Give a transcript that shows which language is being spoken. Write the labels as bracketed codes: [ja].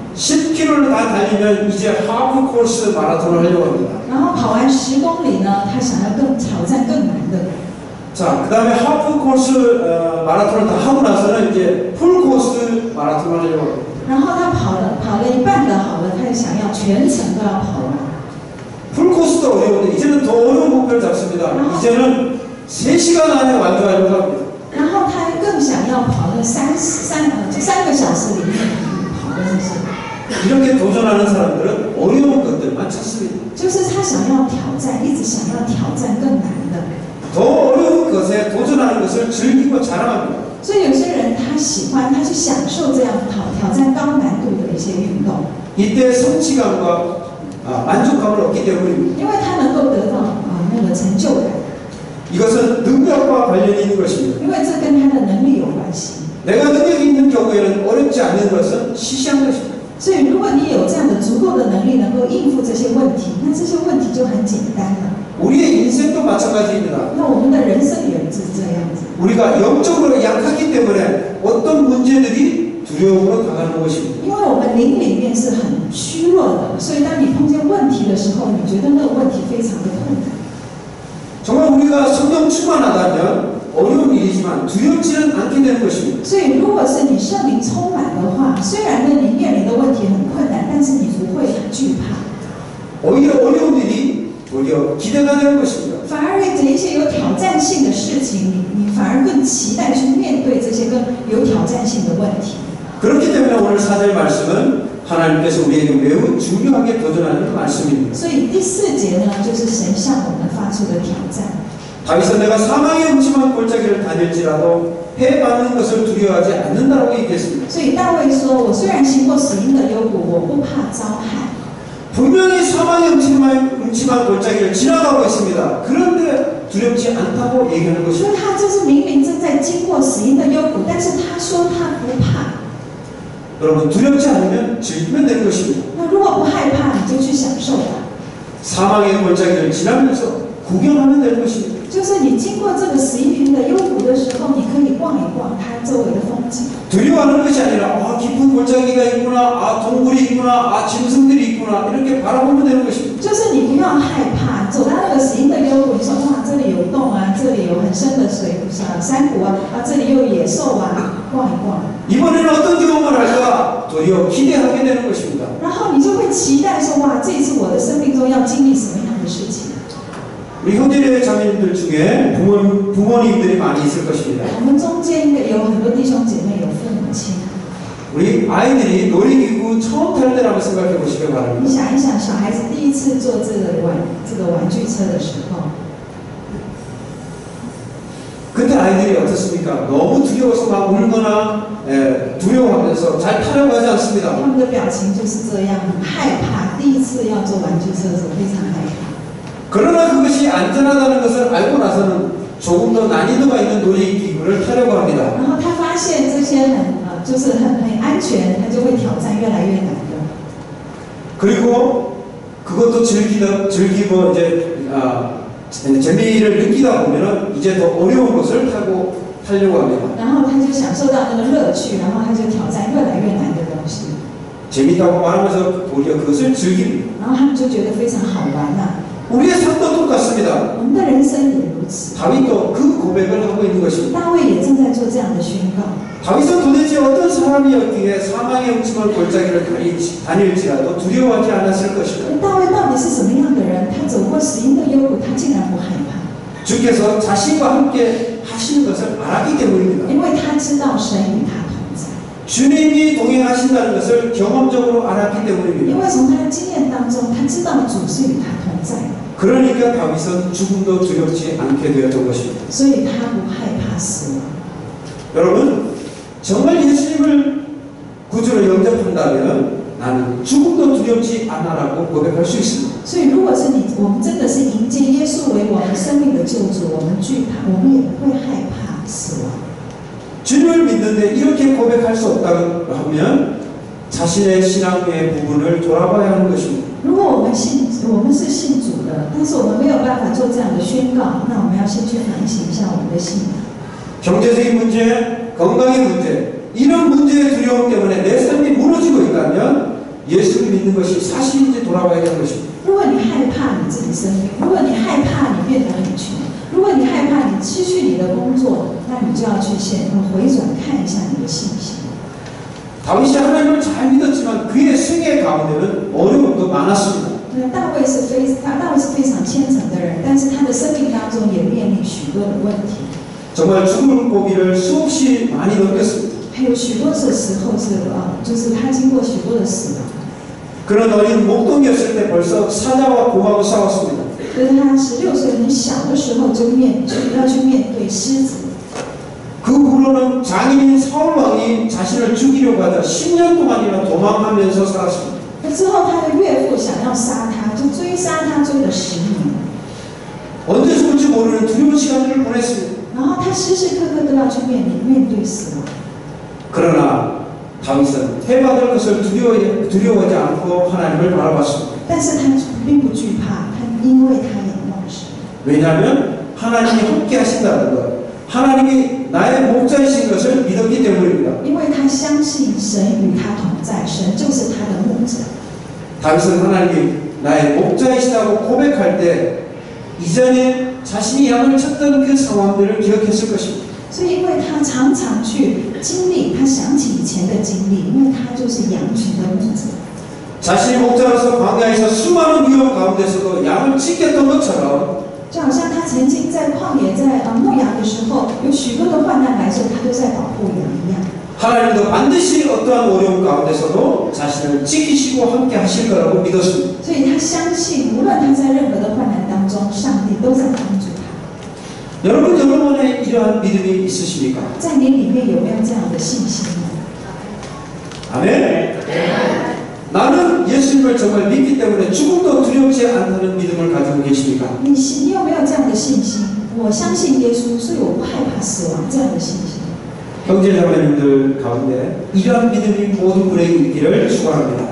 [ko] 10km를 다 달리면 이제 하프 코스 마라톤을 하려고 합니다. [zh] 然后跑完10公里呢，他想要挑战更难的。 [ko] 자, 그 다음에 하프 코스 마라톤을 다 하고 나서는 이제 풀 코스 마라톤을 하려고 합니다. [zh] 然后他跑了一半的好了，他也想要全程都要跑完。 [ko] 풀 코스도 어려운데 이제는 더 어려운 목표를 잡습니다. 이제는 3시간 안에 완주하려고 합니다. [zh] 然后他更想要跑那3个小时里面跑的那些。 [ko] 이렇게 도전하는 사람들은 어려운 것들만 찾습니다. [zh] 就是他想要挑战，一直想要挑战更难的。 [ko] 더 어려운 것에 도전하는 것을 즐기고 자랑합니다. [zh] 所以有些人他喜欢，他去享受这样挑战高难度的一些运动， [ko] 이때 성취감과 만족감을 얻기 때문입니다. [zh] 因为他能够得到那个成就感， [ko] 이것은 능력과 관련이 있는 것입니다. [zh] 因为这跟他的能力有关系。 [ko] 내가 능력이 있는 경우에는 어렵지 않은 것은 시시한 것입니다. [zh] 所以如果你有这样的足够的能力，能够应付这些问题，那这些问题就很简单了。 [ko] 우리의 인생도 마찬가지입니다. [zh] 那我们的人生也是这样子。 [ko] 우리가 영적으로 약하기 때문에 어떤 문제들이 두려움으로 다가오는 것입니다. [zh] 因为我们灵里面是很虚弱的，所以当你碰见问题的时候，你觉得那个问题非常的困难。 [ko] 정말 우리가 성령 충만하다면 어려운 일이지만 두렵지는 않게 되는 것입니다. [zh] 所以，如果是你圣灵充满的话，虽然呢你面临的问题很困难，但是你不会很惧怕。 [ko] 오히려 어려운 일이 도리어 기대가 되는 것입니다. [zh] 反而这一些有挑战性的事情，你反而更期待去面对这些更有挑战性的问题。 [ko] 그렇기 때문에 오늘 4절 말씀은 하나님께서 우리에게 매우 중요하게 도전하는 말씀입니다. [zh] 所以第4节呢，就是神向我们发出的挑战。 [ko] 다윗은 내가 사망의 음침한 골짜기를 다닐지라도 해받는 것을 두려워하지 않는다고 얘기했습니다. [zh] 所以大卫说：“我虽然行过死荫的幽谷，我不怕遭害。” [ko] 분명히 사망의 음침한 골짜기를 지나가고 있습니다. 그런데 두렵지 않다고 얘기하는 [zh] 所 [ko] 것입니다. [zh] 以他就是明明正在经过死荫的幽谷，但是他说他不怕。 [ko] 여러분 두렵지 않으면 즐기면 되는 것입니다. [zh] 那如果不害怕，你就去享受吧。 [ko] 사망의 골짜기를 지나면서 구경하면 되는 것입니다. [zh] 就是你经过这个11平的幽谷的时候，你可以逛一逛它周围的风景。 [ko] 두려워하는 것이 아니라 깊은 골짜기가 있구나, 동굴이 있구나, 짐승들이 있구나 이렇게 바라보면 되는 것입니다. [zh] 就是你不要害怕，走到那个死荫的幽谷，你说哇，这里有洞啊，这里有很深的水山谷啊，这里有野兽啊，逛一逛。 [ko] 이번에는 어떤 경험을 할까 도리어 기대하게 되는 것입니다. [zh] 然后你就会期待说，哇，这一次我的生命中要经历什么样的事情？ [ko] 우리 형제 자매님들 중에 부모님들이 많이 있을 것입니다. [zh] 我们中间应该有很多弟兄姐妹有父母亲。 [ko] 우리 아이들이 놀이기구 처음 탈 때라고 생각해 보시기 [zh] 你 [ko] 바랍니다. [zh] 想一想，小孩子第一次坐这个玩具车的时候， [ko] 그때 아이들이 어떻습니까? 너무 두려워서 막 울거나 두려워하면서 잘 타려고 하지 [zh] 他 [ko] 않습니다. [zh] 们的表情就是这样，很害怕。第一次要坐玩具车的时候，非常害怕。 [ko] 그러나 그것이 안전하다는 것을 알고 나서는 조금 더 난이도가 있는 놀이기구를 타려고 합니다. [zh] 然后他发现这些就是很安全，他就会挑战越来越难的。 [ko] 그리고 그것도 즐기고 이제 재미를 느끼다 보면은 이제 더 어려운 것을 타려고 합니다. [zh] 然后他就享受到那个乐趣，然后他就挑战越来越难的东西。 [ko] 재밌다고 말하면서 오히려 그것을 즐깁니다. [zh] 然后他们就觉得非常好玩呐、 [ko] 우리의 삶도 똑같습니다. [zh] 我们的人生也如此。 [ko] 다윗도 그 고백을 하고 있는 것입니다. [zh] 大卫也正在做这样的宣告。 [ko] 다윗은 도대체 어떤 사람이었기에 사망의 흠집을 골짜기를 다닐지라도 두려워하지 않았을 것일까? [zh] 大卫到底是什么样的人？他走过死荫的幽谷，他竟然不害怕， [ko] 주께서 자신과 함께 하시는 것을 알았기 때문입니다. [zh] 因为他知道神与他同在。 [ko] 주님이 동행하신다는 것을 경험적으로 알았기 [zh] 因 [ko] 때문입니다. [zh] 为从他的经验当中，他知道主是与他同在的， [ko] 그러니까 다윗은 죽음도 두렵지 않게 되었던 것입니다. [zh] 所以他不害怕死亡。 [ko] 여러분, 정말 예수님을 구주로 영접한다면 나는 죽음도 두렵지 않아라고 고백할 수 있습니다. [zh] 所以，如果是我们真的是迎接耶稣为我们生命的救主，我们惧怕，我们也不会害怕死亡。 [ko] 주님을 믿는데 이렇게 고백할 수 없다고 하면 자신의 신앙의 부분을 돌아봐야 하는 것입니다. [zh] 如果我们是信主的，但是我们没有办法做这样的宣告，那我们要先去反省一下我们的信仰。 [ko] 경제적인 문제, 건강의 문제, 이런 문제의 두려움 때문에 내 삶이 무너지고 있다면 예수를 믿는 것이 사실인지 돌아봐야 하는 것입니다. [zh] 如果你害怕你自己生病，如果你害怕你变得很穷，如果你害怕你失去你的工作，那你就要去回转看一下你的信心。 [ko] 다윗이 하나님을 잘 믿었지만 그의 생애 가운데는 어려움도 많았습니다. [zh] 大卫是非常虔诚的人，但是他的生命当中也面临许多的问题， [ko] 정말 죽을 고비를 수없이 많이 넘겼습니다. [zh] 还有许多的时候就是他经过许多的死亡。 [ko] 그런 어린 목동이었을 때 벌써 사자와 곰하고 싸웠습니다. [zh] 就是他16岁很小的时候就要去面对狮子。 [ko] 그 후로는 장인인 사울 왕이 자신을 죽이려고 하다 10년 동안이나 도망하면서 살았습니다. [zh] 那之后他的岳父想要杀他，就追杀他，追了10年。 [ko] 언제 죽을지 모르는 두려운 시간을 보냈습니다. [zh] 然后他时时刻刻都要去面对死亡。 [ko] 그러나 다윗은 해받을 것을 두려워하지 않고 하나님을 바라봤습니다. [zh] 但是他并不惧怕，因为他仰望神。 [ko] 왜냐하면 하나님이 함께 하신다는 것, 하나님이 나의 목자이신 것을 믿었기 때문입니다. [zh] 因为他相信神与他同在，神就是他的牧者。 [ko] 다윗은 하나님이 나의 목자이시다고 고백할 때 이전에 자신이 양을 쳤던 그 상황들을 기억했을 것입니다. [zh] 所以，因为他常常去经历，他想起以前的经历，因为他就是羊群的牧者。 [ko] 자신이 목자로서 광야에서 수많은 위험 가운데서도 양을 지켰던 것처럼 [zh] 就好像他曾经在旷野在牧羊的时候，有许多的患难来时，他都在保护羊一样。 [ko] 하나님도 반드시 어떠한 어려움 가운데서도 자신을 지키시고 함께 하실 거라고 믿었습니다. [zh] 所以他相信，无论他在任何的患难当中，上帝都在帮助他。 [ko] 여러분 여러분의 이러한 믿음이 있으십니까? [zh] 在你里面有没有这样的信心呢？ [ko] 아멘. 나는 예수님을 정말 믿기 때문에 죽음도 두렵지 않다는 믿음을 가지고 계십니까? [zh] 你有没有这样的信心？我相信耶稣，所以我不害怕死亡这样的信心。 [ko] 형제자매님들 가운데 이러한 믿음이 모든 분에게 있기를 축원합니다.